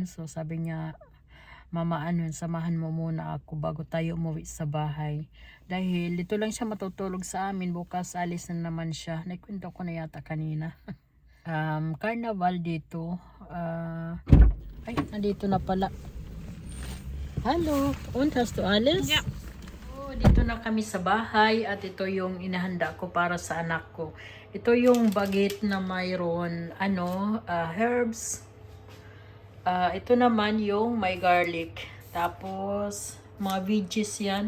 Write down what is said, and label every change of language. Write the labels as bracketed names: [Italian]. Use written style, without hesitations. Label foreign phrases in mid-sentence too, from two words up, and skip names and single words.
[Filipino] So sabi niya, Mama, samahan mo muna ako bago tayo umuwi sa bahay. Dahil dito lang siya matutulog sa amin, bukas alis na naman siya. Naikwento ko na yata kanina. carnival dito. Ay, nandito na pala. [German] Hello, und hast du alles? Ja. [Filipino] Oh, dito na kami sa bahay at ito yung inahanda ko para sa anak ko. Ito yung baguette na mayroon herbs. Ito naman yung may garlic. Tapos mga veggies yan.